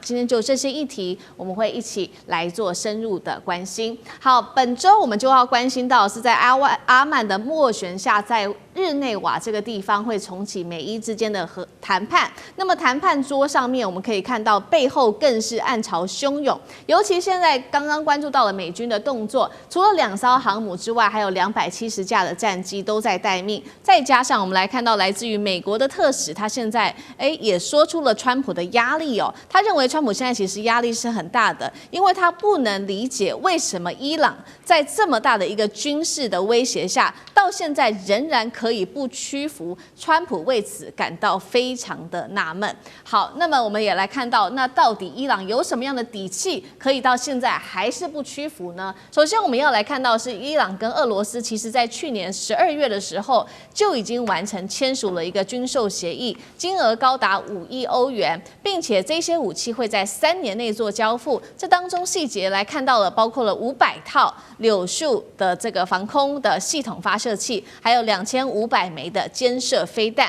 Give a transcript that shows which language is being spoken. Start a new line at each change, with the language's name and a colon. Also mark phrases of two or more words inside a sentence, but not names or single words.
Chinese: 今天就這些議題，我們會一起來做深入的關心。好，本周我們就要關心到是在阿曼的斡旋下，在日內瓦這個地方會重啟美伊之間的談判。那麼談判桌上面，我們可以看到背後更是暗潮洶湧。尤其現在剛剛關注到了美軍的動作，除了2艘航母之外，還有270架的戰機都在待命。再加上我們來看到來自於美國的特使，他現在也說出了川普的壓力。議哦。他認為川普現在其實壓力是很大的，因為他不能理解為什麼伊朗在這麼大的一個軍事的威脅下，到現在仍然可以不屈服。川普為此感到非常的納悶。好，那麼我們也來看到，那到底伊朗有什麼樣的底氣，可以到現在還是不屈服呢？首先，我們要來看到是伊朗跟俄羅斯，其實在去年12月的時候就已經完成簽署了一個軍售協議，金額高達5億歐元，並且這些武器會在3年內做交付。這當中細節來看到了，包括了500套柳樹的這個防空的系統發射器，還有2500枚的肩射飛彈。